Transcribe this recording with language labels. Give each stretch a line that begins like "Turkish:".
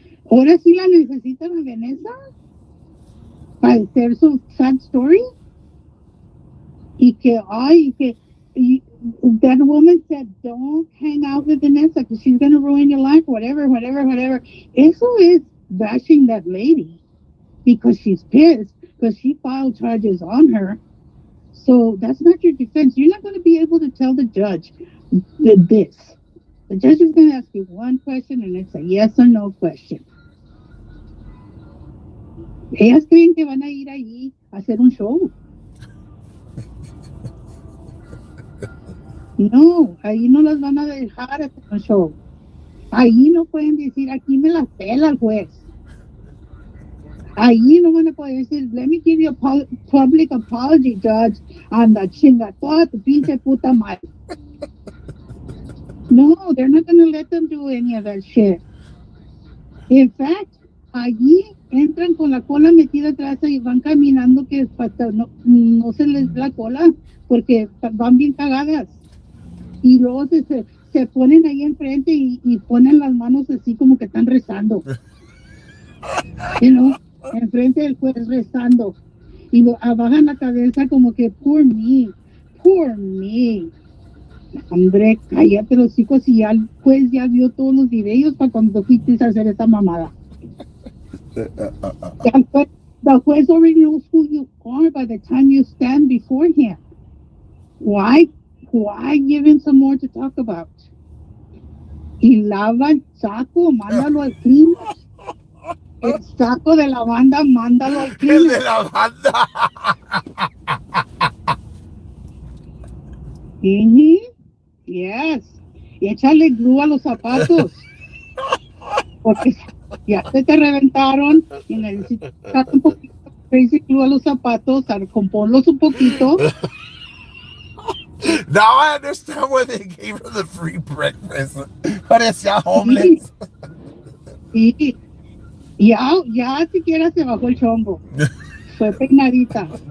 Spanish: Ahora sí la necesitan a Vanessa para hacer su sad story. Y que
English: that woman said, don't hang out with Vanessa because she's going to ruin your life, whatever.
Spanish: Eso es
English: bashing that lady because she's pissed because she filed charges on her. So that's not your defense. You're not going to be able to tell the judge this. The judge is going to ask you one question and it's a yes or no question.
Spanish: Ellas creen que van a ir allí a hacer un show. No, ahí no las van a dejar hacer un show. Ahí no pueden decir, aquí me las pela el juez. Ahí no van a poder decir,
English: let me give you a public apology, judge,
Spanish: anda chinga toda tu pinche puta madre.
English: No, they're not going to let them do any of that shit. In fact,
Spanish: allí entran con la cola metida atrás y van caminando que hasta no se les da la cola porque van bien cagadas. Y luego se ponen ahí enfrente y ponen las manos así como que están rezando. Enfrente del juez rezando. Y bajan la cabeza como que,
English: poor me,
Spanish: Por me. Hombre, cállate los hijos y ya, pues ya vio todos los videos para cuando fuiste a hacer esta mamada.
English: The juez already knows who you are by the time you stand before him. Why give him some more to talk about?
Spanish: Y lava el saco, mándalo al cleaner. El saco de la banda, mándalo al El
English: cleaner.
Spanish: de la banda. Yes. Y échale glue a los zapatos. Porque ya se te reventaron y necesitas un poquito de crazy glue a los zapatos, componlos un poquito.
English: Now I understand why they gave her the free breakfast.
Spanish: Parecía homeless. Y ya siquiera se bajó el chombo. Fue peinadita.